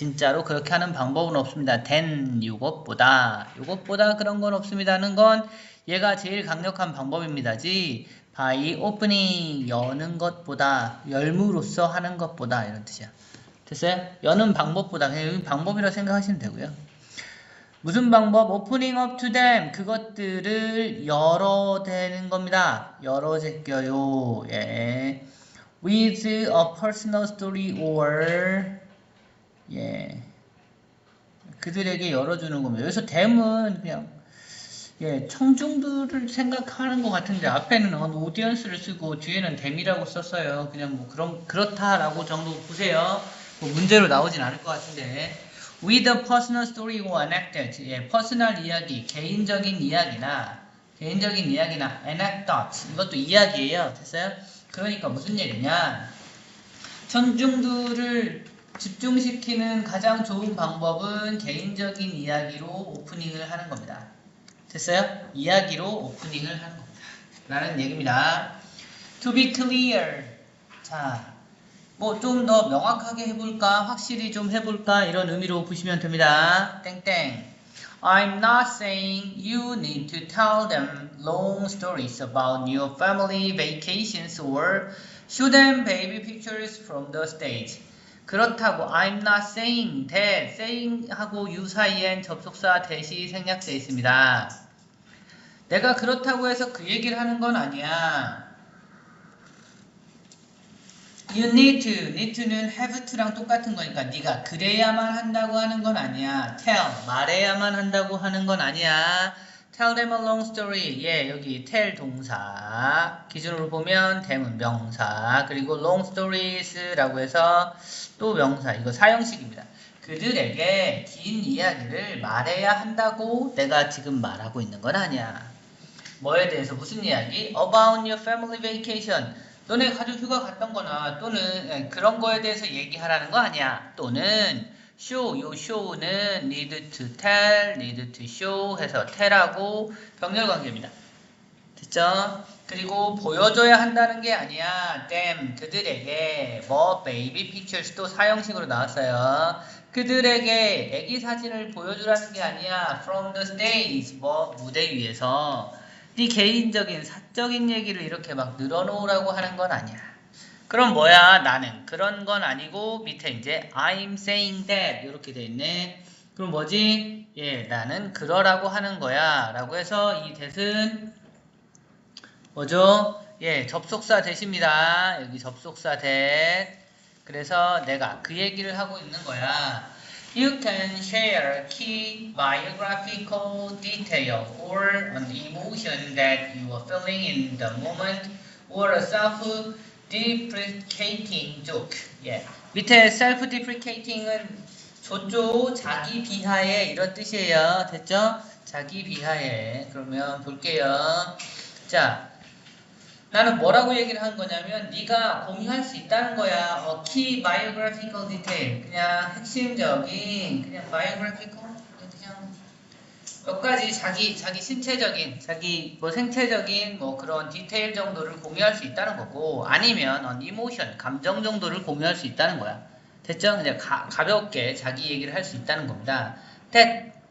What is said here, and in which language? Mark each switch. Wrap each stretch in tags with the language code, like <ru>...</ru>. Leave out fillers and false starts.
<ko>진짜로 그렇게 하는 방법은 없습니다. than 이것보다 그런 건 없습니다는 건 얘가 제일 강력한 방법입니다지</ko> <en>by opening</en> <ko>여는 것보다 열무로써 하는 것보다 이런 뜻이야. 됐어요? 여는 방법보다 그냥 방법이라고 생각하시면 되고요. 무슨 방법?</ko> <en>opening up to them</en> <ko>그것들을 열어대는 겁니다. 열어제껴요.</ko> <en>with a personal story or</en> <ko>그들에게 열어주는 겁니다. 여기서 them은 그냥 청중들을 생각하는 것 같은데 앞에는 오디언스를 쓰고 뒤에는 them이라고 썼어요. 그냥 뭐 그렇다라고 정도 보세요. 뭐 문제로 나오진 않을 것 같은데</ko> <en>with a personal story or anecdote</en> <ko>퍼스널 이야기, 개인적인 이야기나 anecdote 이것도 이야기예요. 됐어요? 그러니까 무슨 얘기냐 청중들을 집중시키는 가장 좋은 방법은 개인적인 이야기로 오프닝을 하는 겁니다. 됐어요? 이야기로 오프닝을 하는 겁니다. 라는 얘기입니다.</ko> <en>To be clear.</en> <ko>자, 뭐 좀 더 명확하게 해볼까? 확실히 좀 해볼까? 이런 의미로 보시면 됩니다. 땡땡.</ko> <en>I'm not saying you need to tell them long stories about your family vacations or show them baby pictures from the stage.</en> <ko>그렇다고</ko> <en>I'm not saying that</en> <ko>saying하고 you 사이엔 접속사 that이 생략되어 있습니다. 내가 그렇다고 해서 그 얘기를 하는 건 아니야.</ko> <en>You need to</en> <ko>는 have to랑 똑같은 거니까 네가 그래야만 한다고 하는 건 아니야. tell 말해야만 한다고 하는 건 아니야.</ko> <en>tell them a long story.</en> <ko>여기 tell 동사 기준으로 보면 them은 명사 그리고 long stories라고 해서 또 명사 이거 사형식입니다. 그들에게 긴 이야기를 말해야 한다고 내가 지금 말하고 있는 건 아니야. 뭐에 대해서 무슨 이야기?</ko> <en>About your family vacation.</en> <ko>너네 가족 휴가 갔던 거나 또는 그런 거에 대해서 얘기하라는 거 아니야. 또는 show, 요 show는</ko> <en>need to tell, need to show</en> <ko>해서 tell하고 병렬 관계입니다. 됐죠? 그리고 보여줘야 한다는 게 아니야. them, 그들에게 뭐</ko> <en>baby pictures</en> <ko>도 사형식으로 나왔어요. 그들에게 애기 사진을 보여주라는 게 아니야.</ko> <en>from the stage,</en> <ko>뭐 무대 위에서 네 개인적인 사적인 얘기를 이렇게 막 늘어놓으라고 하는 건 아니야. 그럼 뭐야? 나는 그런 건 아니고 밑에 이제</ko> <en>I'm saying that</en> <ko>이렇게 돼 있네. 그럼 뭐지? 나는 그러라고 하는 거야. 라고 해서 이 that은 뭐죠? 접속사 that입니다. 여기 접속사 that. 그래서 내가 그 얘기를 하고 있는 거야.</ko> <en>You can share key biographical detail or an emotion that you are feeling in the moment or a self-deprecating joke.</en> <ko>밑에 self-deprecating은 조조, 자기 비하해 이런 뜻이에요. 됐죠? 자기 비하해. 그러면 볼게요. 자, 나는 뭐라고 얘기를 한 거냐면 네가 공유할 수 있다는 거야.</ko> <en>key biographical detail</en> <ko>그냥 핵심적인 그냥 biographical 그냥 몇 가지 자기 신체적인 자기 뭐 생체적인 뭐 그런 디테일 정도를 공유할 수 있다는 거고 아니면 emotion 감정 정도를 공유할 수 있다는 거야. 됐죠? 그냥 가볍게 자기 얘기를 할 수 있다는 겁니다. that</ko>